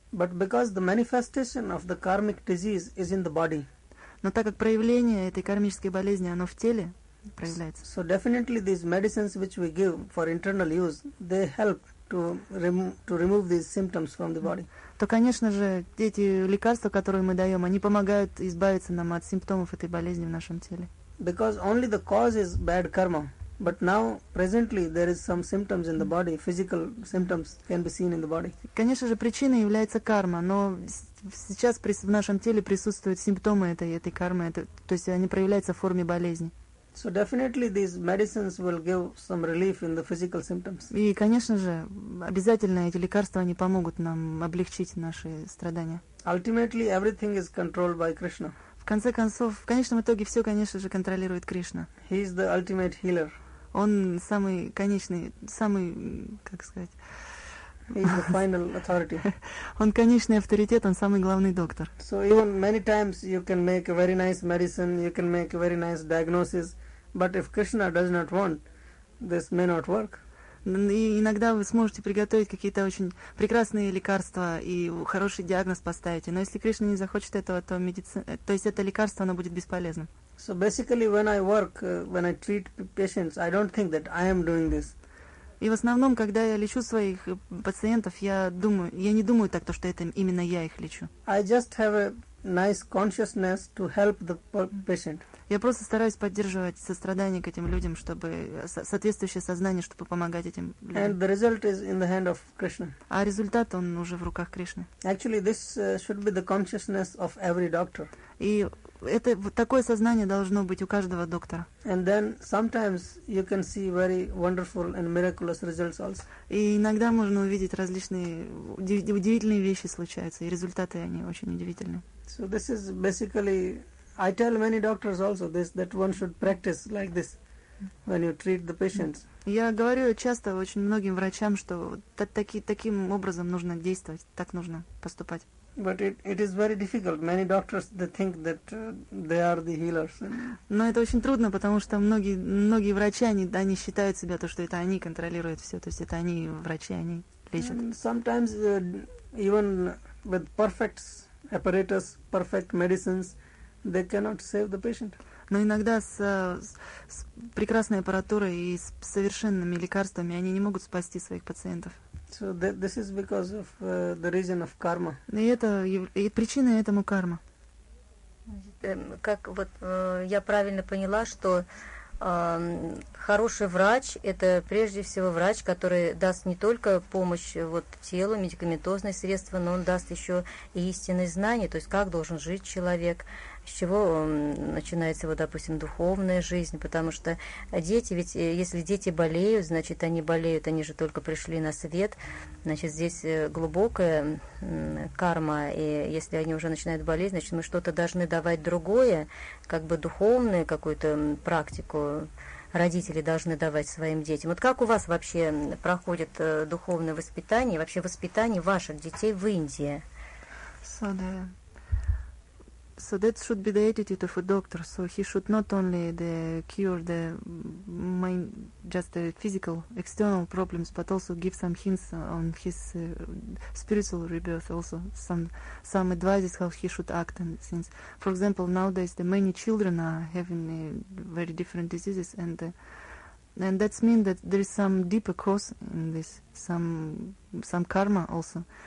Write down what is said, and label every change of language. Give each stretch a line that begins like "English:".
English: But because the manifestation of the karmic disease is in the body.
Russian: Но так как проявление этой кармической болезни, оно в теле проявляется.
English: So definitely these medicines which we give for internal use, they help to remove these symptoms from the body.
Russian: То, конечно же, эти лекарства, которые мы даем, они помогают избавиться нам от симптомов этой болезни в нашем теле.
English: Because only the cause is bad karma. But now, presently, there is some symptoms in the body. Physical symptoms can be seen in the body.
Russian: Конечно же, причиной является карма, но сейчас в нашем теле присутствуют симптомы этой кармы, то есть они проявляются в форме болезни.
English: So definitely, these medicines will give some relief in the physical symptoms.
Russian: И, конечно же, обязательно эти лекарства они помогут нам облегчить наши страдания.
English: Ultimately, everything is controlled by Krishna.
Russian: В конце концов, в конечном итоге все, конечно же, контролирует Кришна.
English: He is the ultimate healer.
Russian: Он самый конечный, самый, как сказать?
English: He is the final authority.
Russian: Он конечный авторитет, он самый главный доктор.
English: So even many times you can make a very nice medicine, you can make a very nice diagnosis, but if Krishna does not want, this may not work.
Russian: И иногда вы сможете приготовить какие-то очень прекрасные лекарства и хороший диагноз поставить. Но если Кришна не захочет этого, то то есть это лекарство, оно будет бесполезным.
English: So basically, when I work, when I treat patients, I don't think that I am doing this.
Russian: И в основном, когда я лечу своих пациентов, я не думаю так, то, что это именно я их лечу.
English: I just have a nice consciousness to help the patient.
Russian: Я просто стараюсь поддерживать сострадание к этим людям, чтобы соответствующее сознание, чтобы помогать этим людям.
English: And the result is in the hand of Krishna.
Russian: А результат он уже в руках Кришны.
English: Actually, this should be the consciousness of every doctor.
Russian: И это такое сознание должно быть у каждого доктора.
English: And then sometimes you can see very wonderful and miraculous results also.
Russian: И иногда можно увидеть различные удивительные вещи случаются, и результаты они очень удивительные.
English: So this is basically, I tell many doctors also this, that one should practice like this when you treat the patients.
Russian: Я говорю часто очень многим врачам, что таким образом нужно действовать, так нужно поступать.
English: But it is very difficult. Many doctors, they think that they are the healers.
Russian: Но это очень трудно, потому что многие врачи, они считают себя то, что это они контролируют все, то есть это они врачи, они лечат.
English: And sometimes even with perfect apparatus, perfect medicines, they cannot save the patient.
Russian: Но иногда с прекрасной аппаратурой и с совершенными лекарствами они не могут спасти своих пациентов.
English: So this is because of the reason of karma.
Russian: И причина этому карма. Как вот я правильно поняла, что Хороший врач – это прежде всего врач, который даст не только помощь вот, телу, медикаментозные средства, но он даст еще и истинные знания, то есть как должен жить человек, с чего начинается его, допустим, духовная жизнь. Потому что дети, ведь если дети болеют, значит, они болеют, они же только пришли на свет. Значит, здесь глубокая карма, и если они уже начинают болеть, значит, мы что-то должны давать другое, как бы духовную какую-то практику. Родители должны давать своим детям. Вот как у вас вообще проходит духовное воспитание, вообще воспитание ваших детей в Индии?
English: So that should be the attitude of a doctor. So he should not only the cure the main, just the physical external problems, but also give some hints on his spiritual rebirth. Also some advices how he should act. And since, for example, nowadays the many children are having very different diseases, and that's mean that there is some deeper cause in this, some karma also.